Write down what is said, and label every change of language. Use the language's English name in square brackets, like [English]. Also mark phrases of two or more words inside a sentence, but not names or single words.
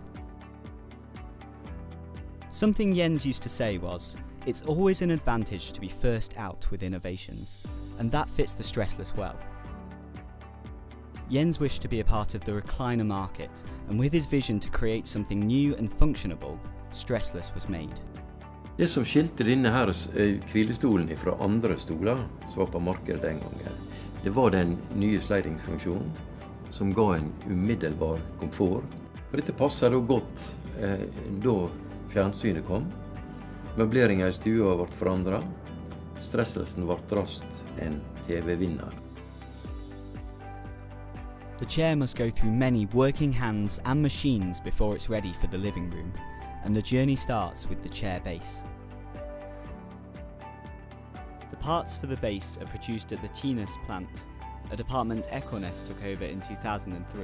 [English] Something Jens used to say was, "It's always an advantage to be first out with innovations," and that fits the Stressless well. Jens wished to be a part of the recliner market, and with his vision to create something new and functionable, Stressless was made. [Norwegian] Det som skilte denne her hvilestolen fra andre stoler som var på markedet den gangen, det var den nye slidingsfunksjonen som ga en umiddelbar komfort. Og dette passet da godt da fjernsynet kom. Møbleringen i stua ble forandret. Stresselsen ble raskt en TV-vinner. [English] The chair must go through many working hands and machines before it's ready for the living room, and the journey starts with the chair base. The parts for the base are produced at the Tinus plant, a department Ekornes took over in 2003.